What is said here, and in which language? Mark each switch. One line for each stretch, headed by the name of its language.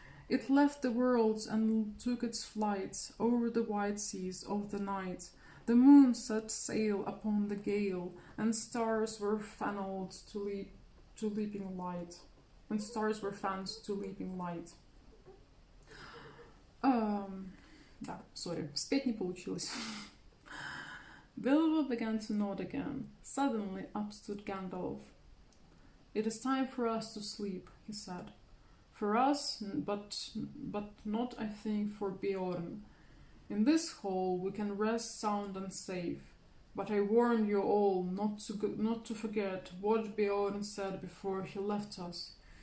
English: It left the worlds and took its flight over the wide seas of the night. The moon set sail upon the gale, and stars were fanned to leaping light. And stars were fanned to leaping light.
Russian: Да, sorry, спеть не получилось.
English: Bilbo began to nod again. Suddenly up stood Gandalf. "It is time for us to sleep," he said. "For us, but not, I think, for Beorn. In this hall we can rest sound and safe. But I warn you all not to forget what Beorn said before he left us.